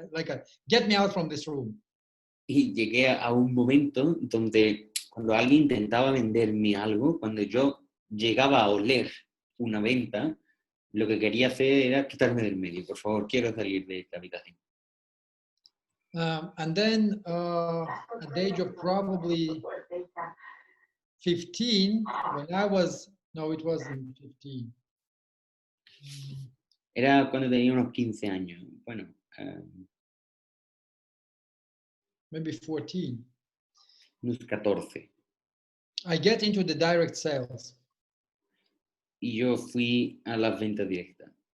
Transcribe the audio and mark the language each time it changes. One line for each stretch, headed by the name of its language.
English: Like, get me out from this room.
Spanish: Y llegué a un momento donde cuando alguien intentaba venderme algo, cuando yo llegaba a oler una venta, lo que quería hacer era quitarme del medio. Por favor, quiero salir de esta habitación.
English: And then at the age of probably 15, when I was, no, it wasn't 15.
Spanish: Era cuando tenía unos 15 años. Bueno,
English: maybe 14.
Spanish: unos 14.
English: I get into the direct sales.
Spanish: Y yo fui a las ventas directas.